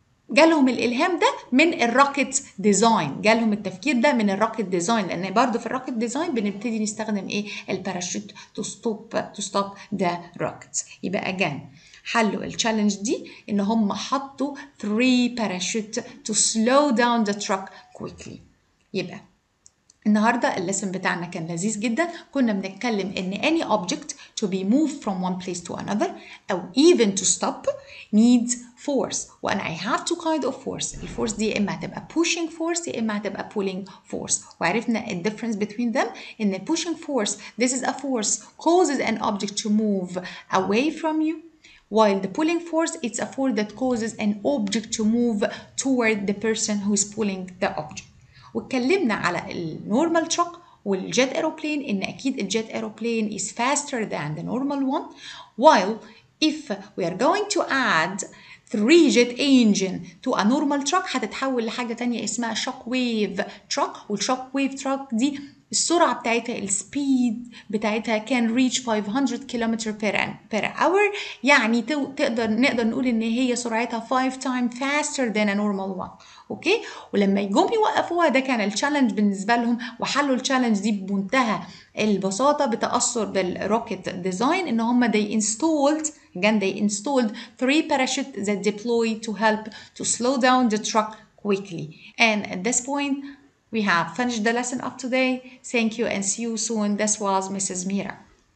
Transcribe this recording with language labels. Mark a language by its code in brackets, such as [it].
[ar] جالهم الالهام ده من الروكت ديزاين، جالهم التفكير ده من الروكت ديزاين، لان برضو في الروكت ديزاين بنبتدي نستخدم ايه؟ الباراشوت [en] To stop the rocket. [ar] يبقى اجان حلوا التشالنج دي ان هم حطوا 3 باراشوت [en] to slow down the truck quickly. [ar] يبقى النهارده الليسن بتاعنا كان لذيذ جدا. كنا بنتكلم ان [en] any object to be moved from one place to another [ar] او [en] even to stop needs force. [ar] وانا [en] I have two kind of force. [ar] الفورس دي يا اما هتبقى [en] pushing force [ar] يا اما هتبقى [en] pulling force. [ar] وعرفنا ال [en] difference between them [ar] ان [en] pushing force this is a force causes an object to move away from you, while the pulling force it's a force that causes an object to move toward the person who is pulling the object. [ar] واتكلمنا على النورمال تراك والجيت ايروبلين ان اكيد الجيت ايروبلين [en] is faster than the normal one, while if we are going to add 3 jet engine to a normal truck [ar] هتتحول لحاجه تانية اسمها [en] shock wave truck. [ar] والشوك ويف تراك دي السرعه بتاعتها السبيد بتاعتها [en] can reach 500 km per hour، [ar] يعني نقدر نقول ان هي سرعتها [en] 5 times faster than a normal one. [ar] اوكي، ولما يجوا يوقفوها ده كان التشالنج بالنسبه لهم، وحلوا التشالنج دي بمنتهى البساطه بتاثر بالروكت ديزاين ان هم [en] they installed 3 parachutes that deploy to help to slow down the truck quickly. And at this point we have finished the lesson of today. Thank you and see you soon. This was Mrs. Mira.